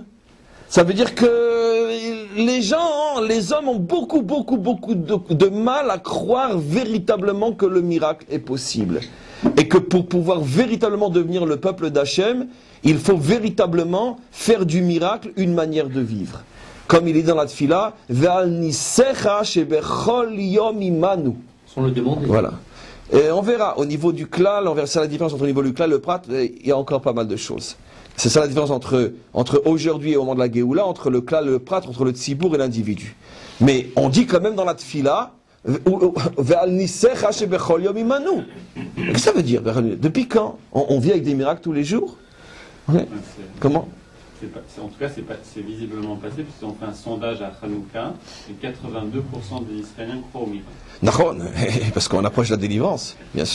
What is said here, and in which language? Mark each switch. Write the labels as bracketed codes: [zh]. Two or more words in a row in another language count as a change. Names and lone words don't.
[fr] Ça veut dire que les hommes ont beaucoup de mal à croire véritablement que le miracle est possible. Et que pour pouvoir véritablement devenir le peuple d'Hachem, il faut véritablement faire du miracle une manière de vivre. Comme il est dans la Tfila, [he] ועל ניסיך שבכל יום עמנו. [fr] On le demande. Voilà. Et on verra au niveau du klal, on verra ça la différence entre le niveau du klal et le prat. Il y a encore pas mal de choses. C'est ça la différence entre aujourd'hui et au moment de la Géoula, entre le klal et le prat, entre le tzibour et l'individu. Mais on dit quand même dans la Tfila, [he] ועל ניסיך שבכל יום עמנו. [fr] Qu'est-ce que ça veut dire? Depuis quand on vit avec des miracles tous les jours? Ouais. Comment? En tout cas, c'est visiblement passé, puisqu'on fait un sondage à Hanouka, et 82% des Israéliens croient au miracle. Nahon, parce qu'on approche de la délivrance, bien sûr.